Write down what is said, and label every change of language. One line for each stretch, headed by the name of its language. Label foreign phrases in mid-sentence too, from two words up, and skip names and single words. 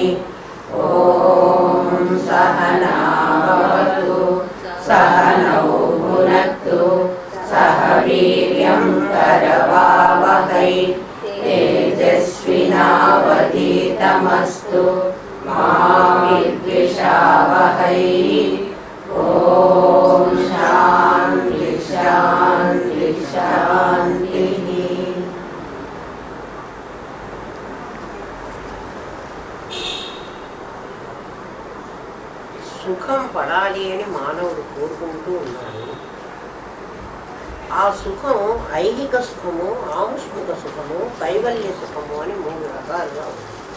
Sanskrit: ॐ सहना भवतु सहनौ भुनक्तु सह वीर्यं करवावहै तेजस्विनावधीतमस्तु मा विद्विषावहै। ॐ शान्ति शान्ति शान्तिः।
Telugu: సుఖం పడాలి అని మానవుడు కోరుకుంటూ ఉన్నాడు. ఆ సుఖం ఐహిక సుఖము, ఆముష్మిక సుఖము, కైవల్య సుఖము అని 3 రకాలుగా ఉంది.